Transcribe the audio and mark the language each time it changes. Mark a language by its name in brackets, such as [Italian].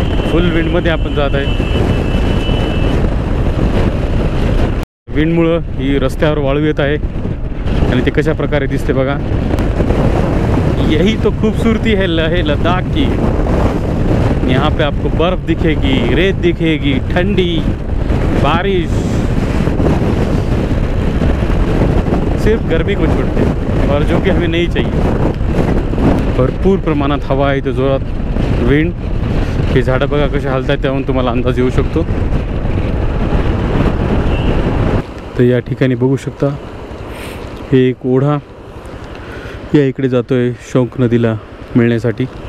[Marathi] फुल विंडमध्ये आपण जात आहे. विंडमुळं ही रस्त्यावर वाळू येत आहे आणि ते कशा प्रकारे दिसते बघा. [Hindi] यही तो खूबसूरती है लद्दाख की. यहाँ पे आपको बर्फ दिखेगी, रेत दिखेगी, ठंडी बारिश, सिर्फ गर्मी को छोड़ते, और जो कि हमें नहीं चाहिए. [Marathi] भरपूर प्रमाणात हवा आहे, तो जोरात विंड. हे झाडं बघा कसे हलतात, त्याहून तुम्हाला अंदाज येऊ शकतो. तर या ठिकाणी बघू शकता हे एक ओढा या इकडे जातोय शोक नदीला मिळण्यासाठी.